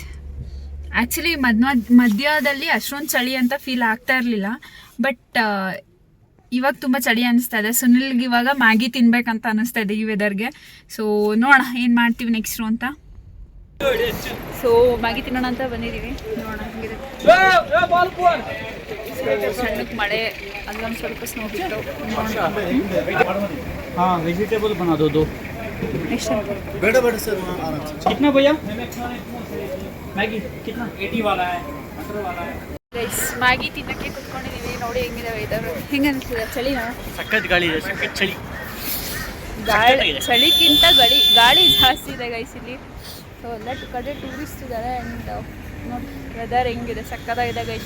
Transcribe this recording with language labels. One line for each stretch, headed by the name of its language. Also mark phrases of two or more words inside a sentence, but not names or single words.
Kannada: ಆ್ಯಕ್ಚುಲಿ ಮಧ್ಯದಲ್ಲಿ ಅಷ್ಟೊಂದು ಚಳಿ ಅಂತ ಫೀಲ್ ಆಗ್ತಾ ಇರಲಿಲ್ಲ, ಬಟ್ ಇವಾಗ ತುಂಬ ಚಳಿ ಅನಿಸ್ತಾ ಇದೆ. ಸುನಿಲ್ಗೆ ಇವಾಗ ಮ್ಯಾಗಿ ತಿನ್ಬೇಕಂತ ಅನಿಸ್ತಾ ಇದೆ ಈ ವೆದರ್ಗೆ. ಸೊ ನೋಡೋಣ ಏನು ಮಾಡ್ತೀವಿ ನೆಕ್ಸ್ಟು ಅಂತ. ಸೊ ಮ್ಯಾಗಿ ತಿನ್ನೋಣ ಅಂತ ಬಂದಿದ್ದೀವಿ, ನೋಡೋಣ ಹೆಂಗಿದೆ. ಸಣ್ಣಕ್ಕೆ ಮಳೆ, ಅಲ್ಲೊಂದು ಸ್ವಲ್ಪ ಸ್ನೋ ಬಿಟ್ಟು
Hindi: हाँ वेजिटेबल बना दो 2 बेटा बेटा सर आराम से कितना भैया मैगी कितना 80 वाला है 18 वाला है
Kannada: ಗೈಸ್ ಮ್ಯಾಗಿ ತಿನ್ನಕ್ಕೆ ಕುತ್ಕೊಂಡಿದ್ದೀವಿ. ನೋಡಿ ಹೆಂಗಿದೆ ವೆದರ್, ಹೆಂಗೆ ಅನಿಸ್ತಿದೆ? ಚಳಿನಾ? ಸಖತ್ ಗಾಳಿ ಇದೆ, ಸಖತ್ ಚಳಿ. ಚಳಿಗಿಂತ ಗಾಳಿ ಜಾಸ್ತಿ ಇದೆ ಗೈಸ್ ಇಲ್ಲಿ. ಸೊ ಎಲ್ಲ ಕಡೆ ಟೂರಿಸ್ಟ್ ಇದ್ದಾರೆ. ಆ್ಯಂಡ್ ನೋಡಿ ವೆದರ್ ಹೆಂಗಿದೆ, ಸಕ್ಕತ್ತಾಗಿದೆ ಗೈಸ್.